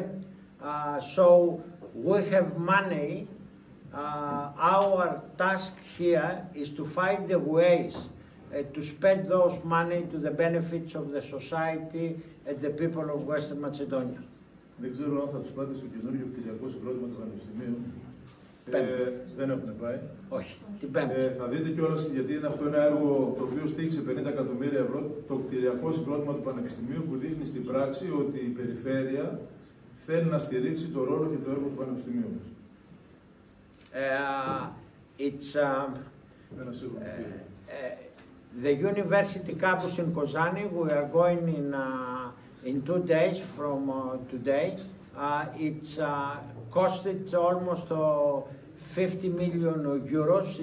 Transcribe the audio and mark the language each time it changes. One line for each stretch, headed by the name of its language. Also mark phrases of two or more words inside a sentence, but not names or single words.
English: So we have money. Our task here is to find the ways to spend those money to the benefits of the society and the people of Western Macedonia.
Greek: Δεν ξέρω αν θα τους πάτε στο καινούργιο κτηριακό συγκρότημα του Πανεπιστημίου. Δεν έχουν πάει. Όχι, την Πέμπτη. Θα δείτε κιόλας, γιατί είναι αυτό ένα έργο το οποίο στήχησε 50 εκατομμύρια ευρώ, το κτηριακό συγκρότημα του Πανεπιστημίου, που δείχνει στην πράξη ότι η περιφέρεια θέλει να στηρίξει το ρόλο και το έργο του Πανεπιστημίου μας.
English: The university campus in Kozani, we are going in 2 days from today. It's costed almost 50 million euros.